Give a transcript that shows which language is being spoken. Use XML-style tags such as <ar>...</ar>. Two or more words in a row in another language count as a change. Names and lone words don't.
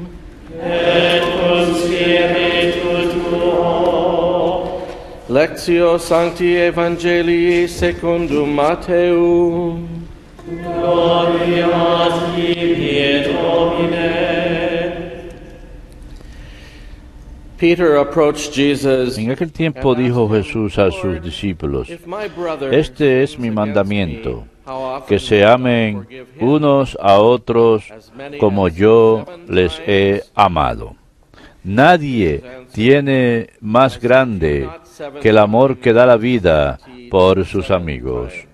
<la>Et cum spiritu tuo. Lectio Sancti Evangelii secundum Matteum. Gloria a tibi, Domine.</la> <en>Peter approached Jesus.</en> <es>En aquel tiempo dijo Jesús a sus discípulos, este es mi mandamiento, que se amen unos a otros como yo les he amado. Nadie tiene más grande que el amor que da la vida por sus amigos.</es>